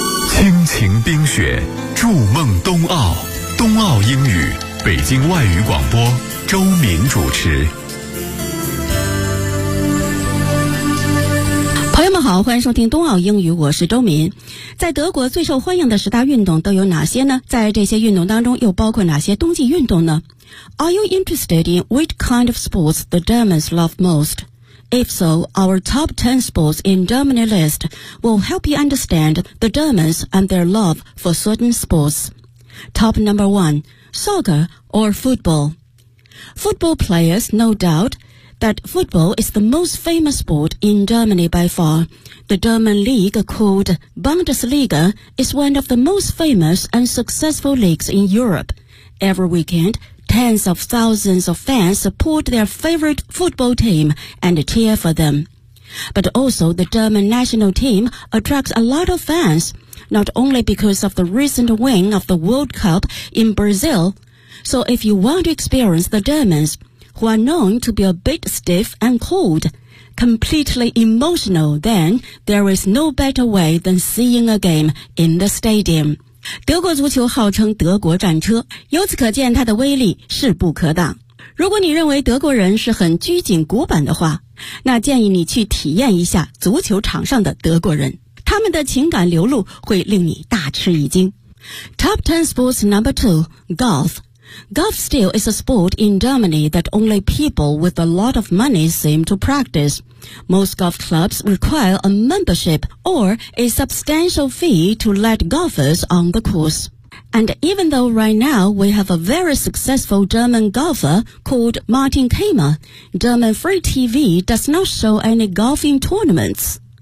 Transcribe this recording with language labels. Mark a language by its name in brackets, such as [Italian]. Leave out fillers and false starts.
[Chinese] 轻情冰雪，筑梦冬奥，冬奥英语，北京外语广播，周敏主持。朋友们好，欢迎收听冬奥英语，我是周敏。在德国最受欢迎的十大运动都有哪些呢？在这些运动当中又包括哪些冬季运动呢？ [English] Are you interested in which kind of sports the Germans love most? If so, our top 10 sports in Germany list will help you understand the Germans and their love for certain sports. Top number 1, soccer or football. Football players no doubt that football is the most famous sport in Germany by far. The German league called Bundesliga is one of the most famous and successful leagues in Europe. Every weekend,tens of thousands of fans support their favorite football team and cheer for them. But also the German national team attracts a lot of fans, not only because of the recent win of the World Cup in Brazil. So if you want to experience the Germans, who are known to be a bit stiff and cold, completely emotional, then there is no better way than seeing a game in the stadium. [Chinese] 德国足球号称德国战车，由此可见它的威力势不可挡。如果你认为德国人是很拘谨古板的话，那建议你去体验一下足球场上的德国人，他们的情感流露会令你大吃一惊。 [English] Top 10 sports number 2, golf. Golf still is a sport in Germany that only people with a lot of money seem to practice. Most golf clubs require a membership or a substantial fee to let golfers on the course. And even though right now we have a very successful German golfer called Martin Kramer, German free TV does not show any golfing tournaments.